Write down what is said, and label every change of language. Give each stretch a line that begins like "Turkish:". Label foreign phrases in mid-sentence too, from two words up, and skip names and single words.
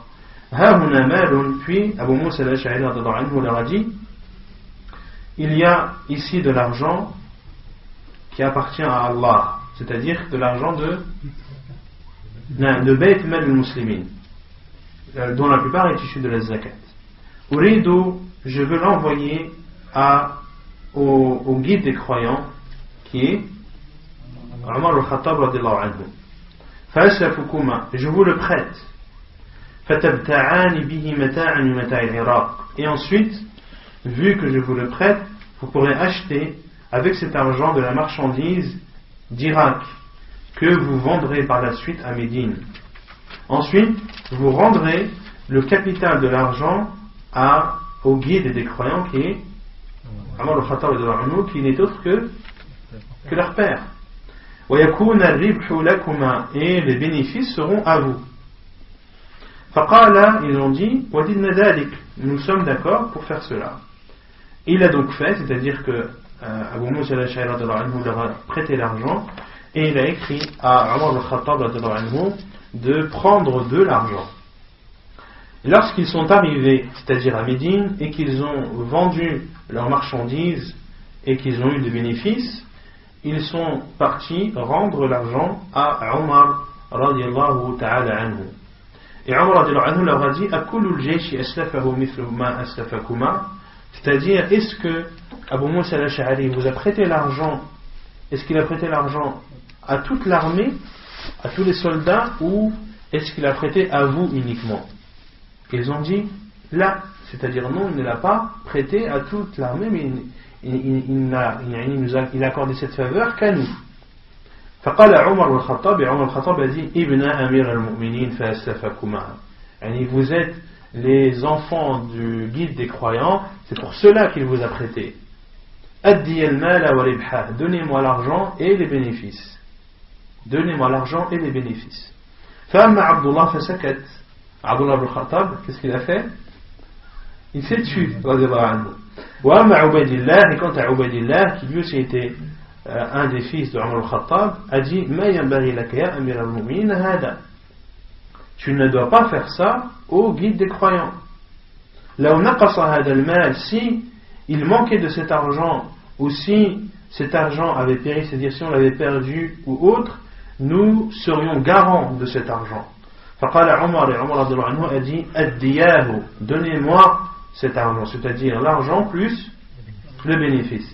French: Puis Abu Musa al-Ash'ari leur a dit, il y a ici de l'argent qui appartient à Allah, c'est-à-dire de l'argent de
Arabic: بيت مال المسلمين,
French: dont la plupart est issue de la zakat. Uridu, je veux l'envoyer au guide des croyants qui est Omar al-Khattab
Arabic: رضي الله عنه.
French: Fa'asafukuma, je vous le prête.
Arabic: فتبتاعان به متاعا من متاع العراق.
French: Et ensuite, vu que je vous le prête, vous pourrez acheter avec cet argent de la marchandise d'Irak que vous vendrez par la suite à Médine. Ensuite, vous rendrez le capital de l'argent au guide des croyants qui est Omar al-Khattab
Arabic: رضي الله عنه,
French: qui n'est autre que leur père.
Arabic: وَيَكُونَ الرِّبْحُ لَكُمَا,
French: et les bénéfices seront à vous.
Arabic: فَقَالَ,
French: ils ont dit
Arabic: وَدِدْنَا ذَلِكَ,
French: nous sommes d'accord pour faire cela. Il a donc fait, c'est-à-dire que Abu Musa al-Ash'ari leur a prêté l'argent et il a écrit à Omar al-Khattab de prendre de l'argent. Lorsqu'ils sont arrivés, c'est-à-dire à Médine, et qu'ils ont vendu leurs marchandises et qu'ils ont eu des bénéfices, ils sont partis rendre l'argent à Omar
Arabic: رضي الله تعالى عنه.
French: Et Omar radiyallahu anhu leur a dit
Arabic: أكل الجيش أسلفه مثل ما أسلفكما,
French: c'est-à-dire, est-ce que Abu Musa al-Ash'ari vous a prêté l'argent, est-ce qu'il a prêté l'argent à toute l'armée, à tous les soldats, ou est-ce qu'il a prêté à vous uniquement? Ils ont dit là, c'est-à-dire non, il ne l'a pas prêté à toute l'armée, mais il a accordé cette faveur qu'à nous.
Arabic: فقال عمر الخطاب, عمر الخطاب
French: a dit
Arabic: ابن أمير المؤمنين فأسلفكما,
French: vous êtes les enfants du guide des croyants, c'est pour cela qu'il vous a prêté.
Arabic: أدِّ المال والربح,
French: donnez-moi l'argent et les bénéfices. Donnez-moi l'argent et les bénéfices.
Arabic: فأما عبد الله فسكت، عبد الله بن الخطاب,
French: qu'est-ce qu'il a fait? Il s'est tué,
Arabic: رضي الله عنه. وأما عبيد الله,
French: et quant à Ubaydillah, qui lui aussi était un des fils de Omar al-Khattab, a dit
Arabic: ما ينبغي لك يا أمير المؤمنين هذا,
French: tu ne dois pas faire ça au guide des croyants.
Arabic: لو نقص هذا المال,
French: si il manquait de cet argent, ou si cet argent avait péri, c'est-à-dire si on l'avait perdu ou autre, nous serions garants de cet argent. Faqala Omar, et Omar a dit addiyahu, donnez-moi cet argent, c'est-à-dire l'argent plus le bénéfice.